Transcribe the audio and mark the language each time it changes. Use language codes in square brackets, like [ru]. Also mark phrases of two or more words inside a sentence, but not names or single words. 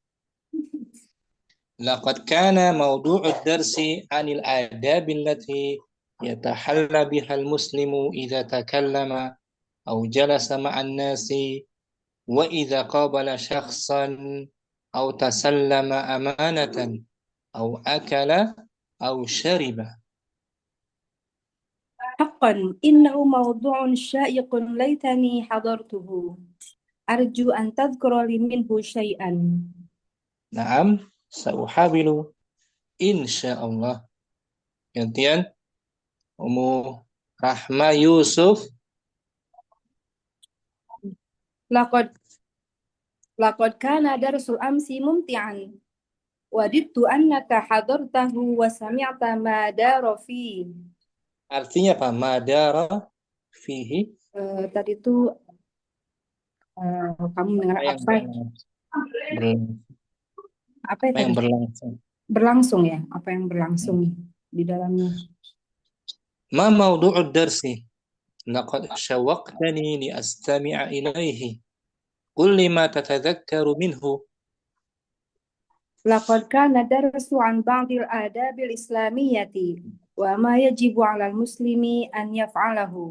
[ar] لقد كان موضوع الدرس عن الآداب التي يتحلى بها المسلم إذا تكلم أو جلس مع الناس وإذا قابل شخصا أو تسلم أمانة أو أكل أو شرب. حقا إنه موضوع شائق ليتني حضرته. أرجو أن تذكر لي منه شيئا. نعم، سأحاول إن شاء الله. [id] Gantian Ummu Rahma Yusuf. [ar] لقد كان درس الأمس ممتعا. وددت أنك حضرته وسمعت ما دار في. [id] Artinya apa? [ar] ما دار فيه. [id] Tadi itu kamu mendengar apa yang berlangsung? Berlangsung ya, apa yang berlangsung di dalamnya. [ar] ما موضوع الدرس? لقد شوقتني لأستمع إليه. قل لما تتذكر منه. لقد كان الدرس عن بعض الآداب الإسلامية وما يجب على المسلم أن يفعله.